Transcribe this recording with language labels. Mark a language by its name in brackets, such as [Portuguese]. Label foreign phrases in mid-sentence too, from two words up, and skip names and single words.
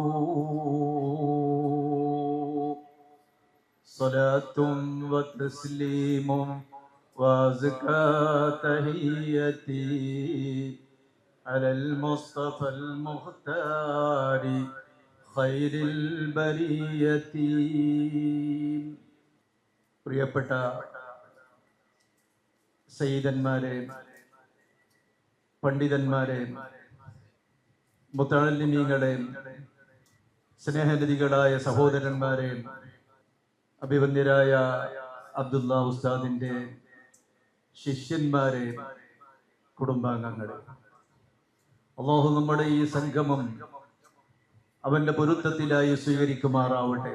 [Arabic] صلاة وتسليم وأزكى تحيتي على المصطفى المختار خير البرية. [Malayalam] പ്രിയപ്പെട്ട സയ്യിദന്മാരെ, പണ്ഡിതന്മാരെ, മുതഅല്ലിമീങ്ങളെ, സ്നേഹനിധികളായ സഹോദരന്മാരെ, അഭിവന്ദ്യരായ അബ്ദുള്ള ഉസ്താദിൻ്റെ ശിഷ്യന്മാരെ, കുടുംബാംഗങ്ങളെ, അല്ലാഹു നമ്മുടെ ഈ സംഗമം അവന്റെ പൊരുത്തത്തിലായി സ്വീകരിക്കുമാറാവട്ടെ.